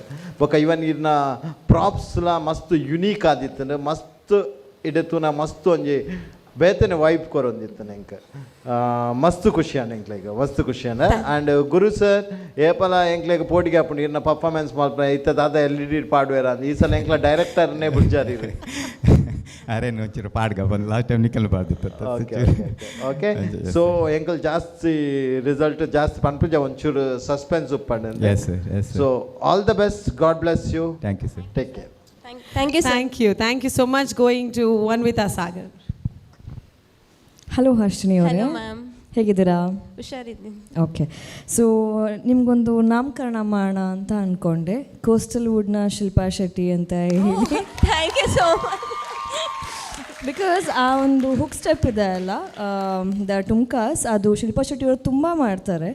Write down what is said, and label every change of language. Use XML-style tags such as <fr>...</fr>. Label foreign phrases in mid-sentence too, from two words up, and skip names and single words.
<tcy>ಬೊಕ್ಕ ಇವನ್ ಇರ್ನ ಪ್ರಾಪ್ಸ್ಲ ಮಸ್ತ್ ಯುನೀಕ್ ಆದಿತ್ತು ಮಸ್ತ್ ಇಡತುನ ಮಸ್ತ್ ಒಂಜಿ ಬೇತನೆ ವೈಬ್ ಕೊರೊಂದಿತ್ತು ನಂಗೆ ಮಸ್ತ್ ಖುಷಿ ಎಂಕ್ಲೆಗೆ ಮಸ್ತ್ ಖುಷಿ ಆ್ಯಂಡ್ ಗುರು ಸರ್ ಏಪಲ ಎಂಕ್ಲೆಗೆ ಪೋಟಿಗೆ ಹಾಕೊಂಡು ಇನ್ನ ಪರ್ಫಾರ್ಮೆನ್ಸ್ ಮಾಡ್ಪ ಇತ್ತದಾದ LED ಪಾಡ್ವೇರ ಈ ಸಲ ಎಂಕ್ಲ ಡೈರೆಕ್ಟರ್ನೇ ಬುಡ್ಜಾರಿ. ಅರೆ ಒಂಚೂರು ಪಾಡ್ಗ ಬಂದು</tcy> <en>last time</en> <tcy>ನಿಕಲ್ ಬಾರ್ದಿತ್ತು.</tcy> <en>okay so</en> <tcy>ಎಂಕಲ್ ಜಾಸ್ತಿ ರಿಸಲ್ಟ್ ಜಾಸ್ತಿ ಪನ್ಪುಜ ಒಂಚೂರು ಸಸ್ಪೆನ್ಸ್ ಉಪ್ಪಂಡು.</tcy> <en>So all the best, God bless you. Thank you sir. Take care. Thank you so much. Going to one with Sagar.</en> <kn>ಹಲೋ ಹರ್ಷಿನಿ ಅವರೇ,</kn> <en>Hello ma'am,</en> <kn>ಹೇಗಿದ್ದೀರಾ? ಹುಷಾರಿದ್ದೀನಿ.</kn> <en>Okay, so</en> <kn>ನಿಮಗೊಂದು ನಾಮಕರಣ ಮಾಡೋಣ ಅಂತ ಅಂದ್ಕೊಂಡೆ. ಕೋಸ್ಟಲ್ ವುಡ್ನ ಶಿಲ್ಪಾ ಶೆಟ್ಟಿ ಅಂತ ಹೇಳಿ.</kn> <en>Thank you so much.</en> <kn>ಬಿಕಾಸ್ ಆ ಒಂದು</kn> <en>hook step</en> <kn>ಇದೆ ಅಲ್ಲ, ದ ಟುಮ್ಕಾಸ್, ಅದು ಶಿಲ್ಪಾ ಶೆಟ್ಟಿ ಅವರು ತುಂಬ ಮಾಡ್ತಾರೆ.</kn>